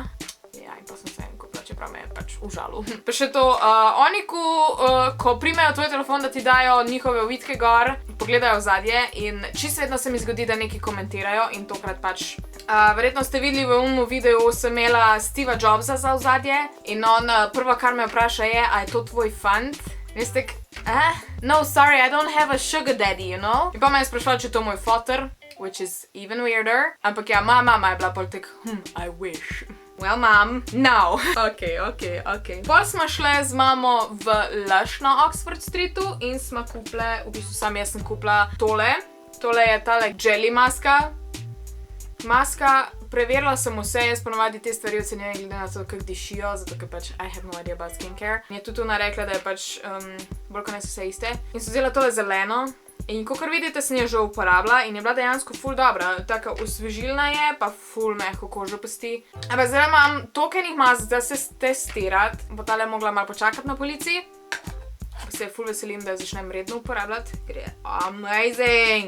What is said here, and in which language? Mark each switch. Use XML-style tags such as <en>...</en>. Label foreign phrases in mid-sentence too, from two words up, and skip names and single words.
<sl>Ja, in pa sem se kupila, čeprav me je pač užalil. Pa še to, oni, ko primejo tvoj telefon, da ti dajo njihove ovitke gor, pogledajo vzadje in čisto vedno se mi zgodi, da nekaj komentirajo in tokrat pač. Verjetno ste videli v unmu videu, sem imela Steva Jobsa za vzadje in on prvo, kar me vpraša je, a je to tvoj fant? In jaz tek,</sl> <en>no, sorry, I don't have a sugar daddy, you know?</en> <sl>In pa me je sprašala, če je to moj foter,</sl> <en>which is even weirder.</en> <sl>Ampak ja, mama je bila pol tek,</sl> <en>I wish. Well, mom, no.</en> <sl>Ok. Pol smo šle z mamo v Lush na Oxford Streetu in smo kupile, v bistvu sam jaz sem kupila tole. Tole je tale jelly maska. Maska, preverila sem vse, jaz ponovadi te stvari ocenjujem glede na to, kako dišijo, zato ker pač</sl> <en>I have no idea about skincare.</en> <sl>In je tudi ona rekla, da je pač bolj kot ne so vse iste. In so vzela tole zeleno. In kakor vidite, sem jo že uporabila in je bila dejansko ful dobra. Taka osvežilna je, pa ful mehko kožo pusti. Ampak zdaj imam toliko enih mask, da se testirati. Bo tale mogla malo počakati na policiji. Se ful veselim, da jo začnem redno uporabljati, ker je amazing.</sl>